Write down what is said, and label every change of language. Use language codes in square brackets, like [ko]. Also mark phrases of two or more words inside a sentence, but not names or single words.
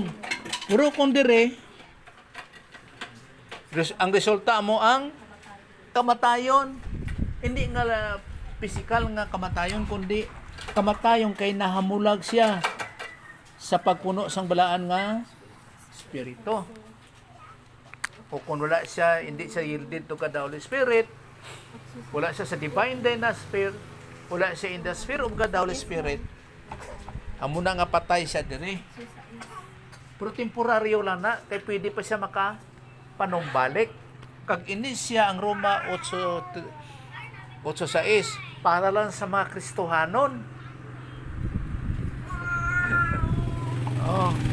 [hil] Pero kung diri, ang resulta mo ang kamatayon. Hindi nga physical nga kamatayon, kundi kamatayon kay nahamulag siya sa pagpuno sang balaan nga espiritu. O kung wala siya, hindi siya [en] yielded to God the Holy Spirit, [hil] wala siya sa [en] divine dynasty, [hil] wala siya [en] in the sphere of God the Holy Spirit, [hil] amo na nga patay siya diri. Pero temporaryo lang na, kay pwede pa siya makapanumbalik. Kag ini siya ang Roma 8:6 para lang sa mga Kristohanon. Oh.